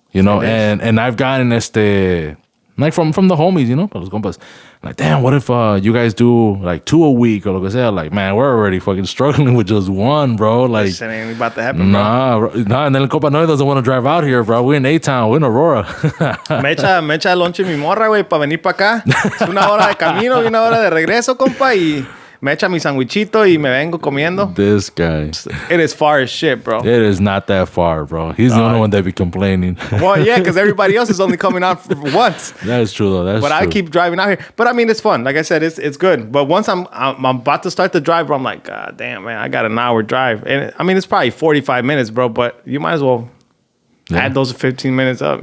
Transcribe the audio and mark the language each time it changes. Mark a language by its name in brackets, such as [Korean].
[English] And I've gotten like from the homies, [Spanish] los compas. [English] Like, damn, what if you guys do like 2 a week or [Spanish] lo que sea? [English] Like, man, we're already fucking struggling with just one, bro. Like, this shit ain't about to happen, bro. Nah, and then [Spanish] el compa no [English] doesn't want to drive out here, bro. We're in A-Town, we're in Aurora. [Spanish] me echa lonche mi morra, güey, para venir para acá. Es 1 hora de camino y 1 hora de regreso, compa, y me echa mi sandwichito y me vengo comiendo. [English] This guy. It is far as shit, bro. It is not that far, bro. He's the only one that be complaining. Well, yeah, because everybody else is only coming out for once. That is true, though. That's true. I keep driving out here. But I mean, it's fun. Like I said, it's good. But once I'm about to start the drive, bro, I'm like, God damn, man, I got an hour drive. And I mean, it's probably 45 minutes, bro. But you might as well add those 15 minutes up,